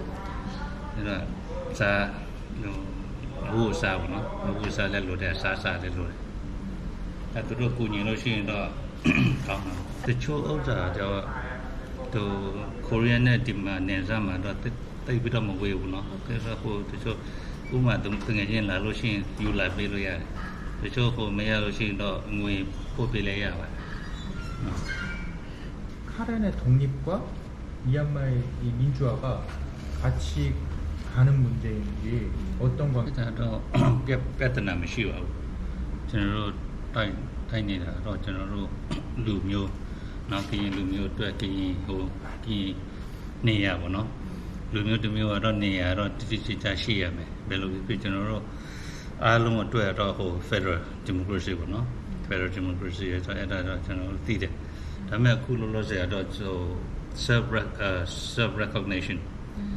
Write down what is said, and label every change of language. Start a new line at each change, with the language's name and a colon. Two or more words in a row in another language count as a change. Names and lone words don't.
Burmese: အဲ့တော့စာဟိုစားပေါ့နော်ဟိုစားလည်းလိုတယ်စားလည်းလိုတယ်အဲ့သူတို့ကူညီလို့ရှိရင်တော့ကောင်းတယ်တချို့ဥစ္စာတော့သူကိုရီးယားနဲ့ဒီမှာနေစားမှာတော့တိတ်ပြီးတော့မဝေးဘူးနော်အဲ့တော့ဟိုတချို့ဥမာသူငယ်ချင်းလာလို့ရှိရင်ယူလာပေးလို့ရတယ်တချို့ဟိုမရလို့ရှိရင်တော့ငွေပို့ပေးလိုက်ရပါတယ်
Korean: 카렌의 독립과 미얀마의 이 민주화가 같이 가는 문제인지 어떤 관계?
Burmese: ဒါတော့ပြဿနာမရှိပါဘူးကျွန်တော်တို့တိုင်းနေတာတော့ကျွန်တော်တို့လူမျိုးနောက်ကရင်လူမျိုးအတွက်ကရင်ဟိုဒီနေရပါတော့လူမျိုးတစ်မျိုးကတော့နေရတော့တိတိကျကျရှိရမယ်ဘယ်လိုဖြစ်ကျွန်တော်တို့အားလုံးအတွက်တော့ဟို
English: Federal Democracy
Burmese: ပေါ့နော်
English: Federal Democracy
Burmese: ဆိုအဲ့ဒါတော့ကျွန်တော်တို့သိတယ်ဒါပေမဲ့အခုလောလောဆယ်တော့
English: self recognition